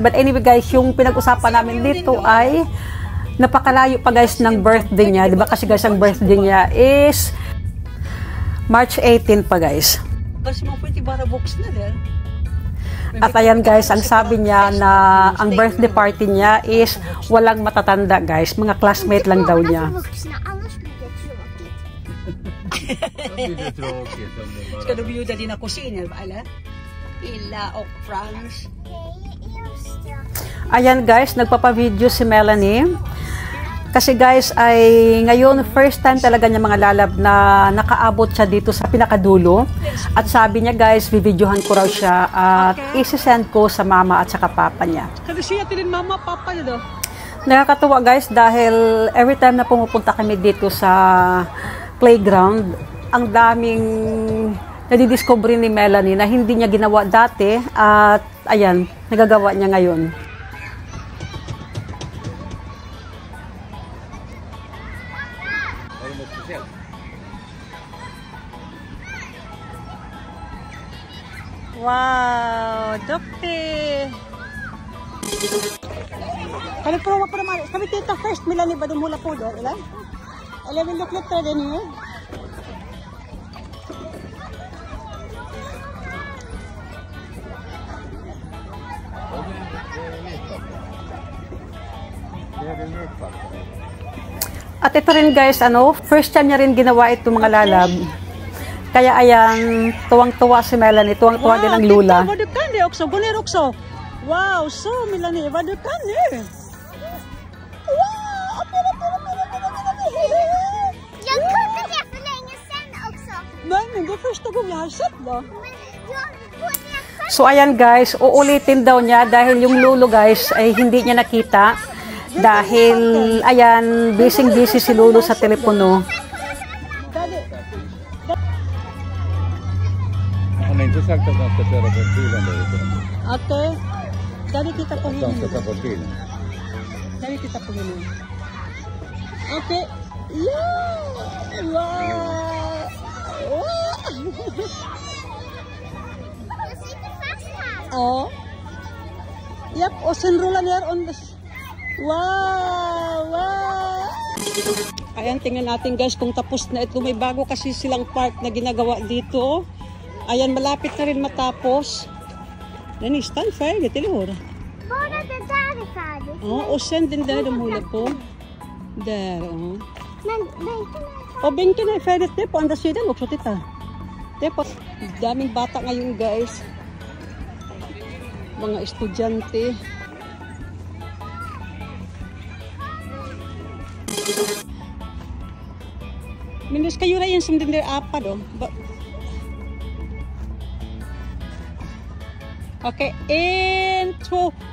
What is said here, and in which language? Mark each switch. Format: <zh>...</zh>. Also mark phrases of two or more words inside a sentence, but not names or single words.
<tl>But anyway guys, yung pinag-usapan namin dito ay napakalayo pa guys ng birthday niya. Diba kasi guys ang birthday niya is March 18 pa guys. At ayan guys, ang sabi niya na ang</tl> <en>birthday party</en> <tl>niya is walang matatanda guys. Mga classmate lang daw niya.</tl> <sv>Ska du bjuda dina kusiner, eller? Illa och Frans.</sv> <tl>Ayan guys, nagpapavideo si Melanie. Kasi guys, ay ngayon</tl> <en>first time</en> <tl>talaga niya mga lalab na nakaabot siya dito sa pinakadulo. At sabi niya guys, bibidyohan ko raw siya at isi-send ko sa mama at saka papa niya.</tl> <sv>Kan du säga till din mama papa</sv> <tl>niya daw? Nakakatuwa guys dahil</tl> <en>every time</en> <tl>na pumupunta kami dito sa playground, ang daming nadidiscover ni Melanie na hindi niya ginawa dati at ayan, nagagawa niya ngayon.</tl> <sv>Wow, dukti! Kan du prova på de här? Ska vi titta först Melanie vad de håller på då, eller? Eller vill du klättra den nu?</sv> <tl>At ito rin guys,</tl> <en>first time</en> <tl>niya rin ginawa ito mga lalab. Kaya ayan, tuwang-tuwa si Melanie, tuwang-tuwa din ang lula.</tl> <sv>Wow, vad du kan det också, gå ner också. Wow, så Melanie, vad du kan nu. Wow, jag kunde det för länge sedan också. Nej, men det är första gången jag har sett då.</sv> <tl>So ayan guys, uulitin daw niya dahil yung lulo guys ay hindi niya nakita. Dahil ayan, busy si Lulu sa telepono.</tl> <sv>Han har inte sagt att han ska köra bort bilen där ute. Okej. Daddy, titta på Han henne. ska ta bort bilen. Daddy, titta på henne. Okej. Ja! Wow! Jag sitter fast här. Ja. Japp, och sen rulla ner</sv> <en>on the...</en> <sv>Wow! Wow!</sv> <tl>Ayan, tingnan natin guys kung tapos na ito. May bago kasi silang park na ginagawa dito. Ayan, malapit na rin matapos.</tl> <sv>Den är nästan färdigt, eller hur? Bara det där är färdigt. Ja, och sen den där de håller på. Där, ja. Men bänken är... Och bänken är färdigt. Det är på andra sidan också, titta. Det är på...</sv> <tl>Daming bata ngayon guys. Mga estudyante.</tl> <sv>Men det ska göra en som den där apa då. Okej, 1, 2.</sv>